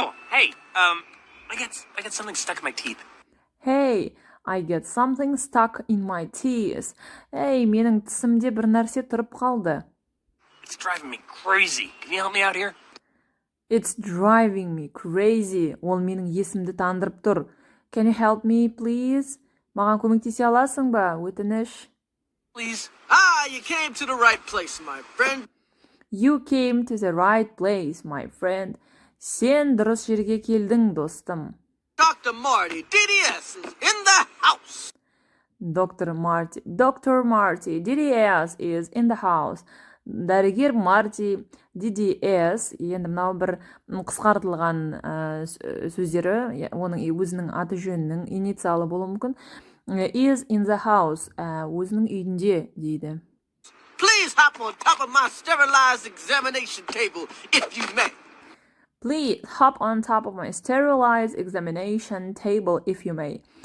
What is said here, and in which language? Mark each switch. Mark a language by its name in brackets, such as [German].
[English] Hey, I got something stuck in my teeth. Hey, I get something stuck in my teeth. [Kazakh] Hey, менің тісімде бір нәрсе тұрып қалды. [English] It's driving me crazy. Can you help me out here? It's driving me crazy. [Kazakh] Ол менің есімді тандырып тұр. [English] Can you help me, please? [Kazakh] Маған көмектесе аласың ба, өтініш? [English] Please. You came to the right place, my friend. You came to the right place, my friend. [Kazakh] Сен дұрыс жерге келдің, достым. [English] Dr. Marty, DDS, is in the house. Dr. Marty, DDS is in the house. [Kazakh] Дәрігер Марти, DDS, енді мынау бір қысқартылған сөздері, оның өзінің аты жөнінің инициалы болуы мүмкін. [English] Is in the house, [Kazakh] өзінің үйінде дейді. [English] Please hop on top of my sterilized examination table, if you may. Please hop on top of my sterilized examination table, if you may.